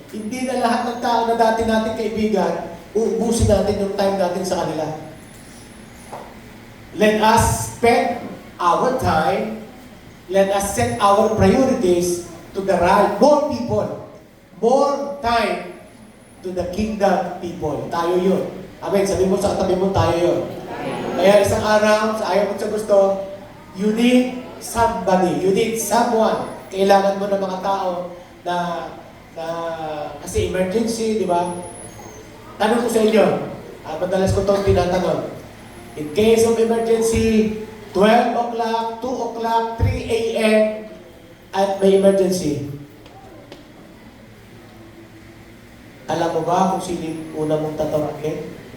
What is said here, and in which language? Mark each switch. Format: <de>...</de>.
<tl>Hindi na lahat ng tao na dati natin kaibigan, uubusin natin yung time natin sa kanila.</tl> <en>Let us spend our time, let us set our priorities to the right, more people, more time to the kingdom people.</en> <tl>Tayo yun. Amen. Sabi mo sa katabi mo, tayo yun. Kaya isang araw, sa ayaw mo sa gusto,</tl> <en>you need somebody, you need someone.</en> <tl>Kailangan mo ng mga tao na kasi emergency, di ba? Tanong ko sa inyo, madalas ko itong tinatanong.</tl> <en>In case of emergency, 12 o'clock, 2 o'clock, 3 a.m.,</en> <tl>at may emergency. Alam mo ba kung sino yung una mong tatawagin?</tl>